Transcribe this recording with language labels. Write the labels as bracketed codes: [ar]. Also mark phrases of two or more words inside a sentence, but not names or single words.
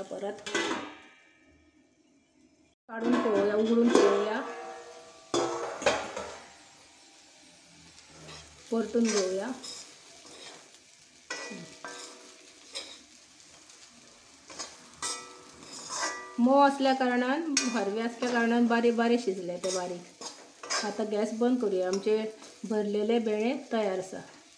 [mr] परत काढून ठेवूया, उघडून ठेवूया. परतून घेऊया. मऊ असल्या कारणान हरवे असल्या कारणान बारीक शिजले ते बारीक. आता गॅस बंद करूया. [kok] आमचे भरलेले भेंडे तयार आसा.